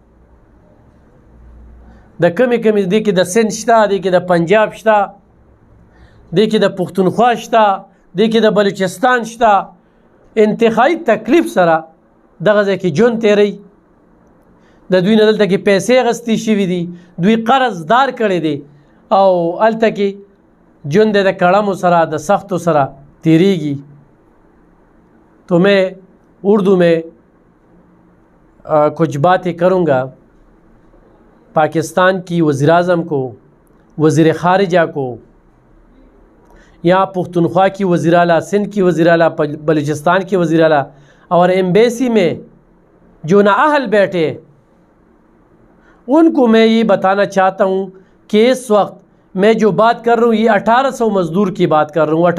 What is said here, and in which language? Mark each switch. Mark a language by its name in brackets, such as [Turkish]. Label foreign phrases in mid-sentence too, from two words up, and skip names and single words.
[Pashto] د کمې کمې دې کې د سند شته، دې کې د پنجاب شته، دې کې د پښتونخوا شته، دې کې د بلوچستان شته انتهایی تکلیف سره دغه ځای کې ژوند تېروي. د دوی نه دلته کې پیسې اخیستې شوي دي، دوی قرض دار کړی دی او هلته کې ژوند د کړمو سره د سختو سره تیریږي. [Urdu] تو میں اردو میں کچھ باتیں کروں گا. پاکستان کی وزیر اعظم کو، وزیر خارجہ کو، یہاں پختونخوا کی وزیر اعلیٰ، سندھ کی وزیر اعلیٰ، بلوچستان کی وزیر اعلیٰ اور ایمبیسی میں جو نااہل بیٹھے ان کو میں یہ بتانا چاہتا ہوں کہ اس وقت میں جو بات کر رہا ہوں یہ 1800 مزدور کی بات کر رہا ہوں.